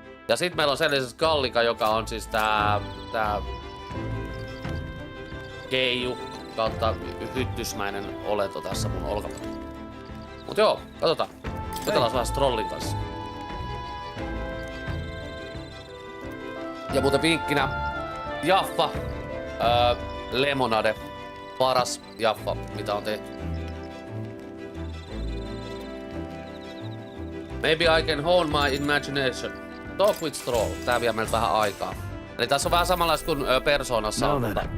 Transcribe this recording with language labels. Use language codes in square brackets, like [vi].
[fi] Ja sit meillä on sen lisäksi Gallika, joka on siis tää keiju kautta hyttysmäinen olento tässä mun olkapäällä. Mut joo, katsotaan. Jutellaan vähän Strollin kanssa. Ja muuten vinkkinä Jaffa, Lemonade, paras Jaffa, mitä on tehty. [en] Maybe I can hone my imagination. Talk with Stroll. [fi] Tää vie meiltä vähän aikaa. Eli tässä on vähän samanlaista kuin Personassa on.